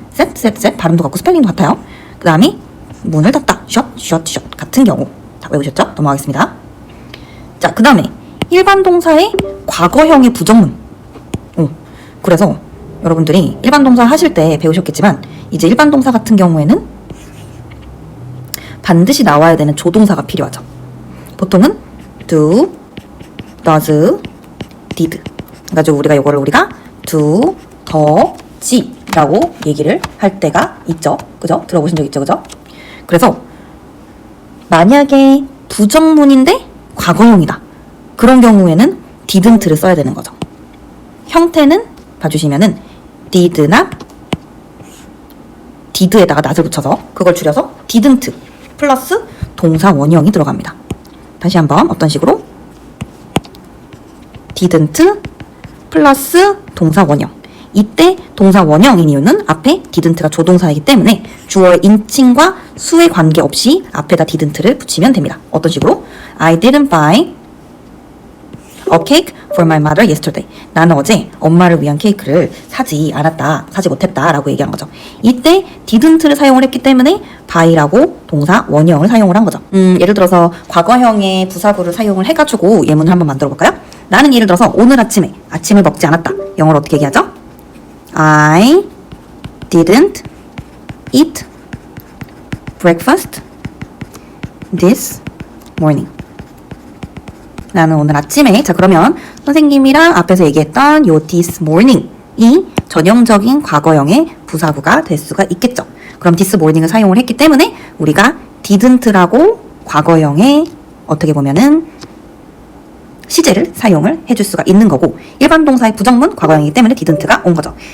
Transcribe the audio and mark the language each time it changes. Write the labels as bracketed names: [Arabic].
[Korean] set 발음도 같고 스펠링도 같아요. 그 다음에 문을 닫다 shut 같은 경우 다 외우셨죠? 넘어가겠습니다. 자, 그 다음에 일반 동사의 과거형의 부정문. 그래서 여러분들이 일반 동사 하실 때 배우셨겠지만 이제 일반 동사 같은 경우에는 반드시 나와야 되는 조동사가 필요하죠. 보통은 do, does, did. 그래가지고 우리가 do, do지 라고 얘기를 할 때가 있죠. 그죠? 들어보신 적 있죠? 그죠? 그래서 만약에 부정문인데 과거형이다. 그런 경우에는 didn't를 써야 되는 거죠. 형태는 봐주시면은 did나 did에다가 not을 붙여서 그걸 줄여서 didn't 플러스 동사 원형이 들어갑니다. 다시 한번 어떤 식으로? didn't 플러스 동사 원형. 이때 동사 원형인 이유는 앞에 didn't가 조동사이기 때문에 주어의 인칭과 수에 관계없이 앞에다 didn't를 붙이면 됩니다. 어떤 식으로? [English] I didn't buy a cake for my mother yesterday. [Korean] 나는 어제 엄마를 위한 케이크를 사지 못했다 라고 얘기한 거죠. 이때 didn't를 사용을 했기 때문에 buy라고 동사 원형을 사용을 한 거죠. 예를 들어서 과거형의 부사구를 사용을 해가지고 예문을 한번 만들어 볼까요? 나는 예를 들어서 오늘 아침에 아침을 먹지 않았다. 영어로 어떻게 얘기하죠? [English] I didn't eat breakfast this morning. [Korean] 나는 오늘 아침에, 자 그러면 선생님이랑 앞에서 얘기했던 요 this morning이 전형적인 과거형의 부사구가 될 수가 있겠죠. 그럼 this morning을 사용을 했기 때문에 우리가 didn't라고 과거형의 어떻게 보면은 시제를 사용을 해줄 수가 있는 거고, 일반 동사의 부정문 과거형이기 때문에 didn't가 온 거죠.